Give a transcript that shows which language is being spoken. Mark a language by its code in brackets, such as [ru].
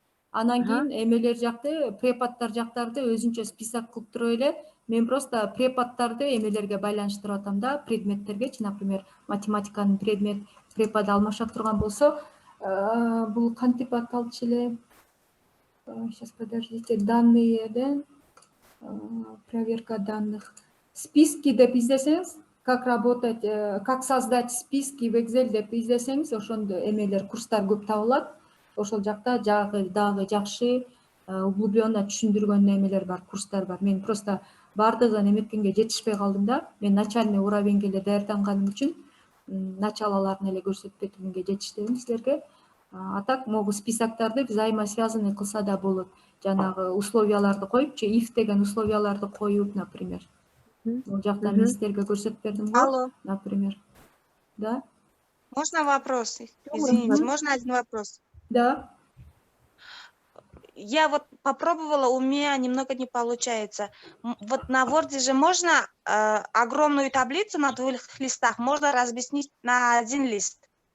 [ky] Анан кийин эмелер жакты, преподдор жактарды өзүнчө список кылып туруп эле, мен просто преподдорду эмелерге байланыштырып атам да, предметтергечи, [ru] например, [ky] математиканын преподу алмашат турган болсо, бул кантип аталчу эле? [ru] Сейчас, подождите, данныйден проверка данных. [ky] Списки деп издесеңиз, [ru] как работать, как создать списки в Excel [ky] деп издесеңиз, ошондо эмелер, курстар көп табылат. Ошол жакта дагы жакшы углубленно түшүндүргөн эмелер бар, курстар бар. Мен [ru] просто [ky] бардыгын эметкенге жетишпей калдым да. Мен начальный уровеньге эле даярданганым үчүн началаларын эле көрсөтүп кетүүгө жетиштебим силерге. [ru] А так могу [ky] списоктарды взаимосвязанный кылса да болот. Жанагы условияларды коюпчу, if деген условияларды коюп, [ru] например. [ky] Ол жакта мен сиздерге көрсөтүп бердим го, Алло. [ru] например. Да? Можно вопрос? Извините, можно один вопрос? Да. Я вот попробовала, у меня немного не получается. Вот на Word же можно огромную таблицу на 2 листах, можно разместить на 1 лист.